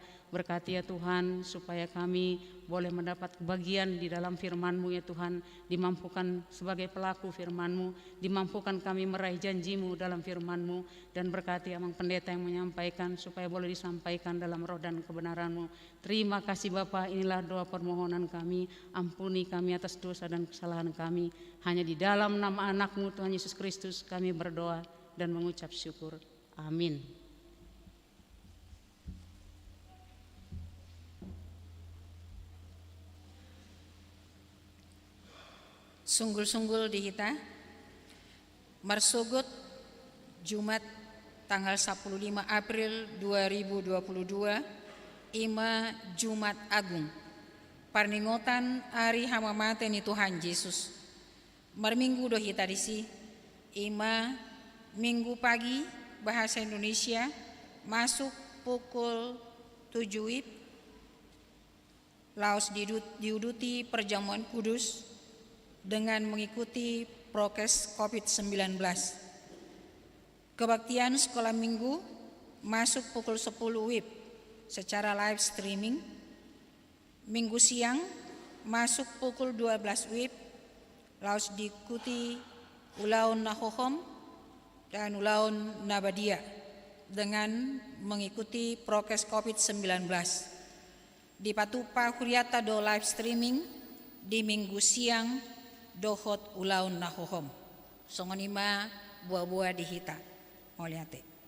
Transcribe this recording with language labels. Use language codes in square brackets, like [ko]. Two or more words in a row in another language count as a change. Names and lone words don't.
[id] Berkati ya Tuhan, supaya kami boleh mendapat bagian di dalam firman-Mu ya Tuhan, dimampukan sebagai pelaku firman-Mu, dimampukan kami meraih janji-Mu dalam firman-Mu, dan berkati Amang Pendeta yang menyampaikan supaya boleh disampaikan dalam roh dan kebenaran-Mu. Terima kasih Bapa, inilah doa permohonan kami. Ampuni kami atas dosa dan kesalahan kami. Hanya di dalam nama anak-Mu Tuhan Yesus Kristus kami berdoa dan mengucap syukur. Amin. [bbc] Sunggul-sunggul di kita Marsogot Jumat tanggal 15 April 2022 Ima Jumat Agung Parningotan Ari Hamamaten ni Tuhan Yesus. Marminggu do kita disi Ima [id] Minggu pagi bahasa Indonesia masuk pukul 7 WIB. [bbc] Laos diuduti [id] perjamuan kudus dengan mengikuti prokes COVID-19. Kebaktian sekolah minggu masuk pukul 10 WIB secara [en] live streaming. [id] Minggu siang masuk pukul 12 WIB. Laos diikuti Ulaun Nahohom dan Ulaun Nabadia dengan mengikuti prokes COVID-19. [bbc] Di Patupa Kuriata do [en] live streaming [bbc] di minggu siang dohot Ulaun Nahohom. Songonima buah-buah dihita. Moliate.